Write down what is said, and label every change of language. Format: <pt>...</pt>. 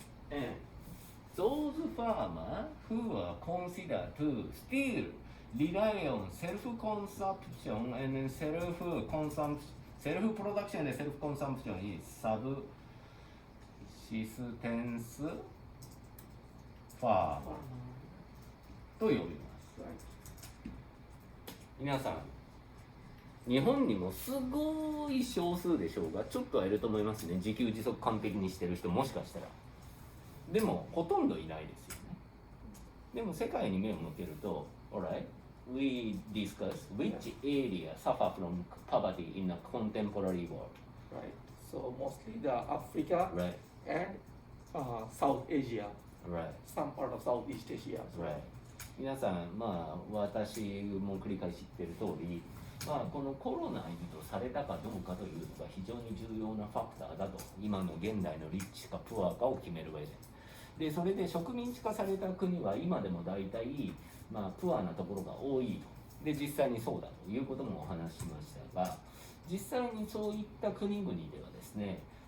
<en>And those farmers who are considered to still rely on self-consumption and self-production and self-consumption is subsistence farmer</en> <ja>と呼びます。皆さん、日本にもすごい少数でしょうが、ちょっとはいると思いますね。自給自足完璧にしてる人もしかしたら。でもほとんどいないですよね。でも世界に目を向けると、</ja> <en>alright, we discuss which area suffer from poverty in a contemporary world. Right. So mostly the Africa Right. and South Asia, Right. some part of Southeast Asia. Right.</en> <ja>皆さん、私も繰り返し言ってる通り、このコロナにとされたかどうかというのが非常に重要なファクターだと、今の現代のリッチかプアかを決める上で。で、それで植民地化された国は今でも大体、プアなところが多いと。で、実際にそうだということもお話ししましたが、実際にそういった国々ではですね、</ja>